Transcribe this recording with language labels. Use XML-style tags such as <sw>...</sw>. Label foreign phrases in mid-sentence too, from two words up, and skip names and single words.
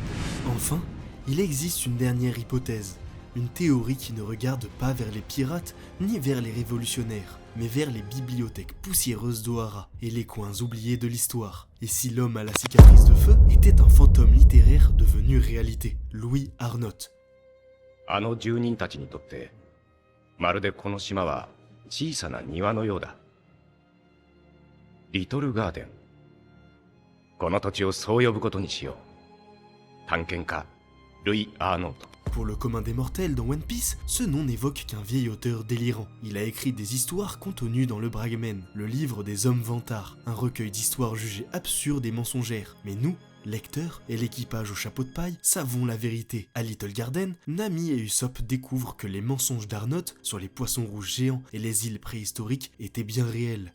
<fr>Enfin, il existe une dernière hypothèse, une théorie qui ne regarde pas vers les pirates ni vers les révolutionnaires, mais vers les bibliothèques poussiéreuses d'Ohara et les coins oubliés de l'histoire. Et si l'homme à la cicatrice de feu était un fantôme littéraire devenu réalité? Louis Arnott.</fr> <ja>あの住人たちにとってまるでこの島は小さな庭のようだ。リトルガーデン。この土地をそう呼ぶことにしよう。探検家ルイ・アーノート。</ja> <fr>Pour le commun des mortels dans One Piece, ce nom n'évoque qu'un vieil auteur délirant. Il a écrit des histoires contenues dans le Bragmen, le livre des hommes vantards, un recueil d'histoires jugées absurdes et mensongères. Mais nous, lecteurs et l'équipage au chapeau de paille, savons la vérité. À Little Garden, Nami et Usopp découvrent que les mensonges d'Arnott sur les poissons rouges géants et les îles préhistoriques étaient bien réels.</fr>